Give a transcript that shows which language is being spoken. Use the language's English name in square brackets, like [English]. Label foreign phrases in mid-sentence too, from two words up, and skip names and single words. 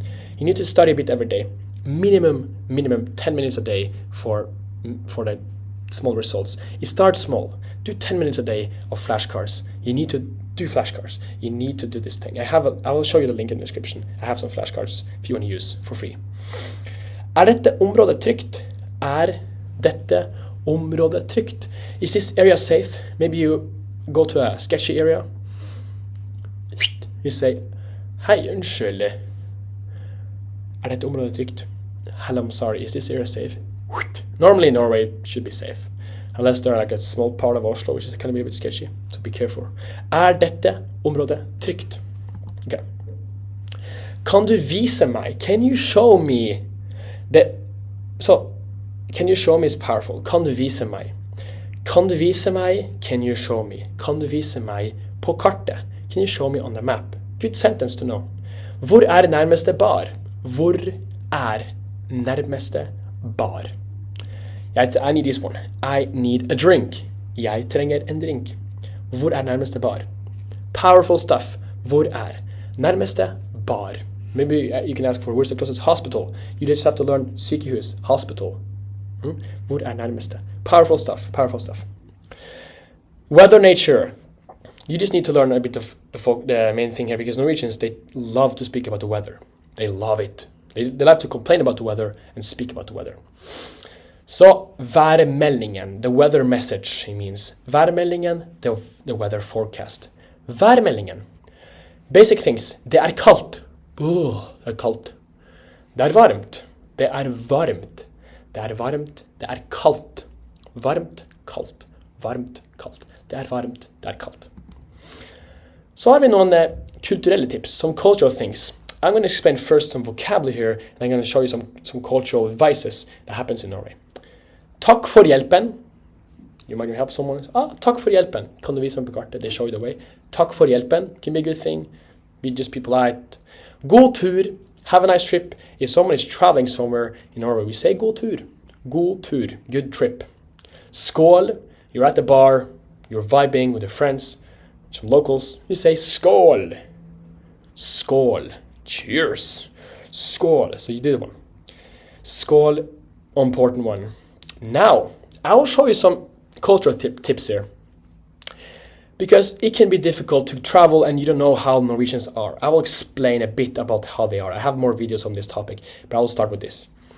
[English] You need to study a bit every day. Minimum 10 minutes a day for the small results. You start small. Do 10 minutes a day of flashcards. You need to do flashcards. You need to do this thing. I will show you the link in the description. I have some flashcards if you want to use for free. [Norwegian] Er dette området trygt? Er dette området trygt? [English] Is this area safe? Maybe you go to a sketchy area. You say, [Norwegian] hei, unnskyld. Er dette området trygt? [English] Hello, I'm sorry. Is this area safe? Normally in Norway it should be safe. Unless they're like a small part of Oslo, which is kind of a bit sketchy. So be careful. [Norwegian] Er dette området trygt? Okay. Kan du vise meg? [English] Can you show me? Can you show me is powerful. [Norwegian] Kan du vise meg? Kan du vise meg? [English] Can you show me? [Norwegian] Kan du vise meg på kartet? [English] Can you show me on the map? Good sentence to know. [Norwegian] Hvor er nærmeste bar? Hvor er nærmeste bar? [English] I need this one. I need a drink. [Norwegian] Jeg trenger en drink. Hvor er nærmeste bar? [English] Powerful stuff. [Norwegian] Hvor er nærmeste bar? [English] Maybe you can ask for where's the closest hospital. You just have to learn sykehus, hospital. [Norwegian] Hvor er nærmeste? [English] Powerful stuff. Powerful stuff. Weather, nature. You just need to learn a bit of the main thing here because Norwegians, they love to speak about the weather. They love it. They love to complain about the weather and speak about the weather. [Norwegian] Så værmeldingen, [English] the weather message, it means. Værmeldingen, the weather forecast. Værmeldingen. Basic things. [Norwegian] Det er kaldt. Det er kaldt. Det er varmt. Det er varmt. Det er varmt. Det er kaldt. Varmt, kaldt. Varmt, kaldt. Det er varmt. Det er kaldt. Så har vi noen kulturelle tips, [English] some cultural things. I'm going to explain first some vocabulary here, and I'm going to show you some cultural vices that happens in Norway. [Norwegian] Takk for hjelpen. [English] You might help someone. [Norwegian] Takk for hjelpen. Kan du vise dem på kartet? [English] They show you the way. [Norwegian] Takk for hjelpen [English] can be a good thing. Just be polite. [Norwegian] God tur. [English] Have a nice trip. If someone is traveling somewhere in Norway, we say [Norwegian] god tur. God tur. [English] Good trip. [Norwegian] Skål. [English] You're at the bar. You're vibing with your friends. Some locals. You say [Norwegian] skål. Skål. [English] Cheers. Skål. So you do the one. Skål. Important one. Now, I will show you some cultural tips here. Because it can be difficult to travel and you don't know how Norwegians are. I will explain a bit about how they are. I have more videos on this topic, but I will start with this.